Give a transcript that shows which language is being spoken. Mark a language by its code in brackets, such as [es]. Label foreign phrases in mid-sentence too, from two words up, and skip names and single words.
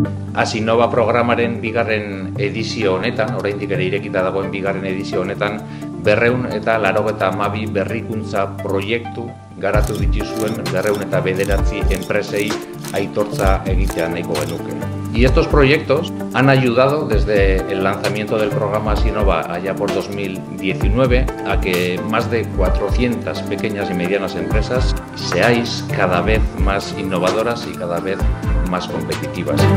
[eu] Asinnova programaren bigarren edizio honetan, oraindik ere irekita dagoen bigarren edizio honetan, 292 berrikuntza proiektu garatu dituzuen 209 enpresei aitortza egitea nahiko genuke. [es] Y estos proyectos han ayudado desde el lanzamiento del programa Asinnova allá por 2019 a que más de 400 pequeñas y medianas empresas seáis cada vez más innovadoras y cada vez más competitivas.